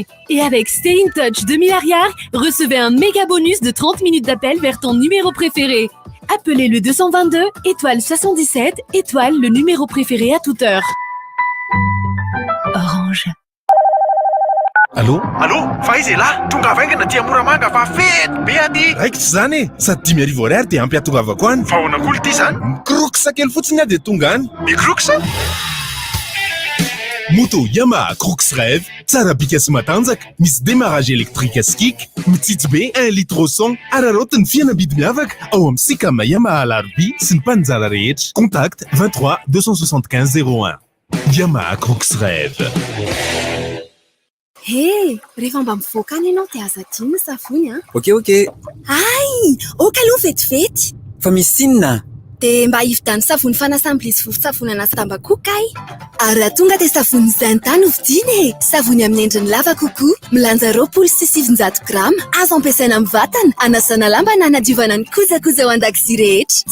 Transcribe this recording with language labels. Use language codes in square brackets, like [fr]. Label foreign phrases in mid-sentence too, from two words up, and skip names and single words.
[fr] Et avec Stay In Touch 2000 Ariari, recevez un méga bonus de 30 minutes d'appel vers ton numéro préféré. Appelez le 222 étoile 77 étoile le numéro préféré à toute heure. Orange. Allô? [mg] Allô? Faiza là? Tonga vaingana dia Moramanga fa fety be aty. Raikitra zany e, sady 1000 ariary dia ampy atongavako any. Fa ahoana koly ty zany? Mikroksa kely fotsiny dia tonga any. Mikroksa? Moto Yamaha Crux Rêve, tsara bika sy matanjaka, misy [fr] démarrage électrique [mg] skik, mitsitsy be [fr] 1 litre au 100, [mg] ararotiny fianabidy miavaka ao amin'ny Sikama Yamaha Alarby sy ny mpanjara rehetra. Contact 23 275 01. Yamaha Crux Rêve. Hé, rehefa mba mivoaka any ianao dia aza dimy ny savony a. Ok. Ay, oka aloha vetivety. Fa misy sinona. Dia mba hividany savony fanasam-bilisy vovon-tsavony ana Tambacook ay. Ary raha tonga dia savony Zinta no vidiana e. Savony amin'ny endriny lava kokoa, milanja 700 grama, azo ampiasaina amin'ny vatana, anasana lamba na anadiovana ny kojakoja ao an-dakozia rehetra.